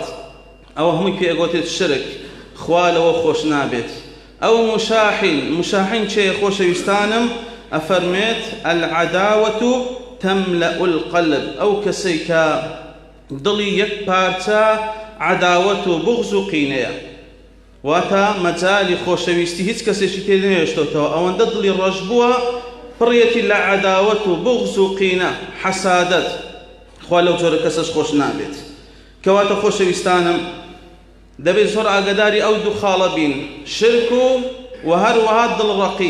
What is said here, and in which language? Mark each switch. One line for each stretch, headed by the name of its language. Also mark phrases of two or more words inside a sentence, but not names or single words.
Central Kurdish: ئەوە هەمووی پێگوتێت شرک، خوا لەوە خۆش نابێت. ئەو مشاحین چێە خۆشەویستانم؟ ئەفەرمێت:
Arabic: العداوة تملأ القلب.
Central Kurdish: ئەو کەسەی کە دڵی یەک پارچە عداوەت و بغز و قینەیە، واتە مەجالی خۆشەویستی هیچ کەسێکی تێ نەهێشتۆتەوە، ئەوەندە دڵی ڕەش بووە پڕیەتی لە عداوەت و بغز و قینە، حەسادەت. خوا لەو جۆرە کەسەش خۆش نابێت. کەواتە خۆشەویستانم، دەبێت زۆر ئاگاداری ئەو دوو خاڵە بین، شرک و هەروەها دڵڕەقی.